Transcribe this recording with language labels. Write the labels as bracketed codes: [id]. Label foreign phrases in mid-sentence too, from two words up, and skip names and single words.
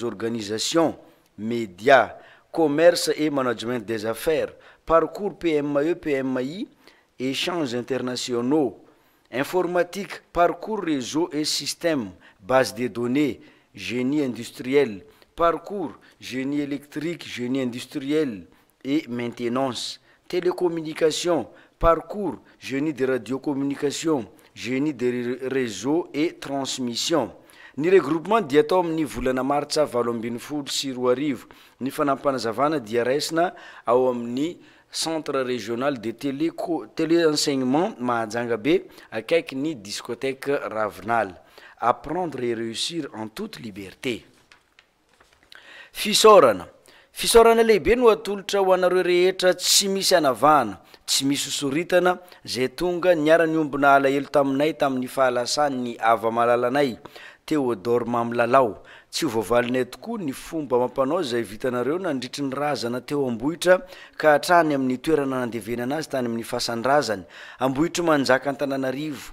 [fr] organisations, médias, commerce et management des affaires, parcours PME, PMI, échanges internationaux, informatique, parcours réseau et système, base de données, génie industriel, parcours, génie électrique, génie industriel, et maintenance, télécommunication, parcours, génie de radiocommunication, génie de réseau et transmission. [mg] Ny regroupement dia atao amin'ny volana martsa 2024 ny fanampanazavana dia raisina ao amin'ny [fr] centre régional de téléenseignement [mg] Mahajanga be akaiky ny discothèque Ravinal. [fr] Apprendre et réussir en toute liberté. [mg] Fisaorana lehibe no atolotra ho anareo rehetra tsy misy anavana, tsy misy soritana zay tonga niara-ny ombona alahelo taminay tamin'ny fahalasany ava malalanay Théodore Mamlalao. Tsy ho voavalinay tokoa ny fomba mampanao zay vitanareo nandritry ny razana teo ambohitra ka hatrany amin'ny toerana nandevenana azy tany amin'ny fasandrazany ambohitra manjaka Antananarivo.